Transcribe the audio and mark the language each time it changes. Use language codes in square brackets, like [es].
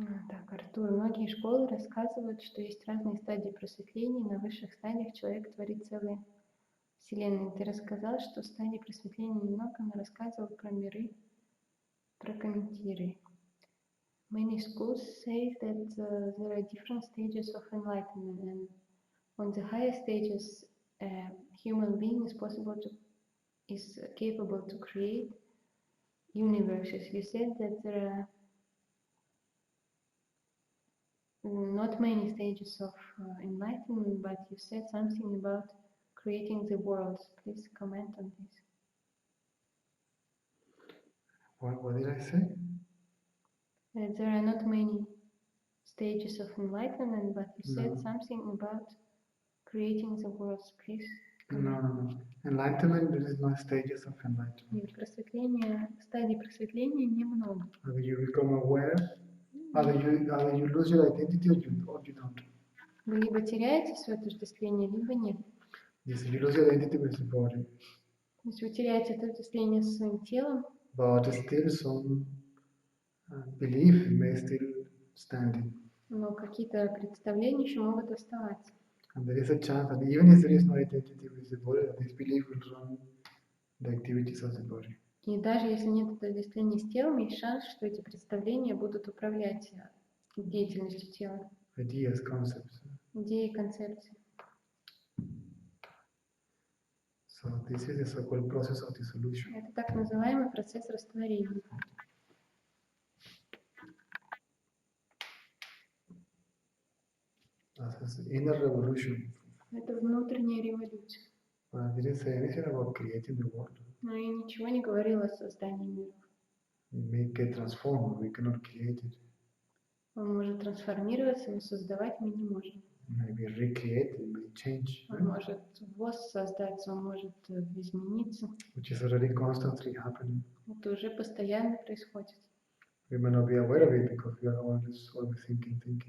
[ru] Так, Артур, многие школы рассказывают, что есть разные стадии просветления, и на высших стадиях человек творит целые вселенные. Ты рассказал, что стадии просветления немного, но рассказывал про миры. Прокомментируй. [en] Many schools say that there are different stages of enlightenment, and on the higher stages, a human being is capable to create universes. You said that there are not many stages of enlightenment, but you said something about creating the worlds. Please comment on this. What did I say? There are not many stages of enlightenment, but you said something about creating the worlds. Please comment. No. Enlightenment, there is no stages of enlightenment. [ru] Стадий просветления немного. [en] Either you become aware, either you lose your identity or you don't. [ru] Вы либо теряете свое отождествление, либо нет. [en] Yes, you lose your identity with the body. [ru] То есть вы теряете отождествление со своим телом, [en] but still some belief may still standing. [ru] но какие-то представления еще могут оставаться. [en] And there is a chance that even if there is no identity with the body, that this belief will run the activities of the body. [ru] И даже если нет отождествления с телом, есть шанс, что эти представления будут управлять деятельностью тела. [en] Ideas, concepts. [ru] Идеи и концепции. [en] So this is the so-called process of dissolution. [ru] Это так называемый процесс растворения. [en] That's an inner revolution. [ru] Это внутренняя революция. [en] But I didn't say anything about creating the world. [ru] Но я ничего не говорила о создании мира. [en] It may get transformed, we cannot create it. [ru] Он может трансформироваться, но создавать мы не можем. [en] Maybe recreate it, may change. [ru] Он может воссоздаться, он может измениться. [en] Which is already constantly happening. [ru] Это уже постоянно происходит. [en] We may not be aware of it because we are always thinking.